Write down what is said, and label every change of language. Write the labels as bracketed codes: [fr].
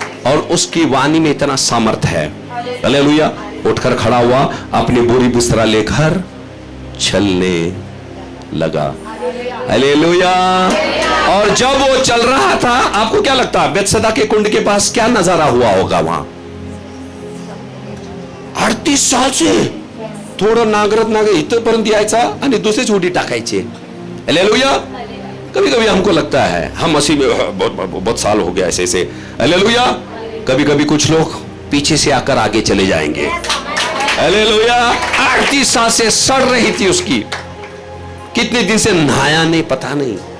[hi] और उसकी वाणी में इतना सामर्थ है। हालेलुया। उठकर खड़ा हुआ, अपनी बोरी बिस्तरा लेकर चलने लगा। हालेलुया। और जब वो चल रहा था, आपको क्या लगता है बेतसदा के कुंड के पास क्या नजारा हुआ होगा? वहां 38 साल से [mr] थोडं नांगरत इथपर्यंत यायचा आणि दुसरीच उडी टाकायची। [hi] हालेलुया। कभी कभी हमको लगता है हम मसीह में बहुत साल हो गया ऐसे। हालेलुया। कभी कभी कुछ लोग पीछे से आकर आगे चले जाएंगे। हालेलुया। 38 साल से सड़ रही थी उसकी, कितने दिन से नहाया नहीं, पता नहीं।